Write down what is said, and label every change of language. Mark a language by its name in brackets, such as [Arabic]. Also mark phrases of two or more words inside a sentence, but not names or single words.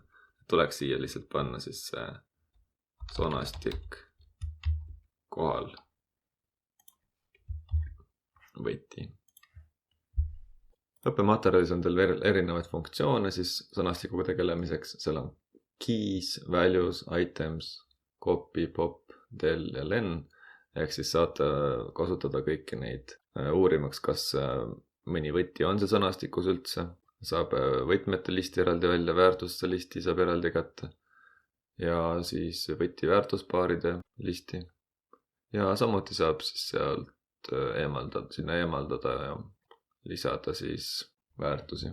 [Estonian] Tuleks siia lihtsalt panna siis sõnastik kohal võti. Õppematerjalis on teil veel erinevaid funktsioone siis sõnastikuga tegelemiseks. Seal on keys, values, items, copy, pop, del ja len. Ehk siis saate kasutada kõiki neid uurimaks, kas mõni võti on see sõnastikus üldse. Saab võtmete listi eraldi välja, väärtuste listi saab eraldi kätte. Ja siis võti väärtuspaaride listi. Ja samuti saab siis sealt sinna eemaldada ja lisada siis väärtusi.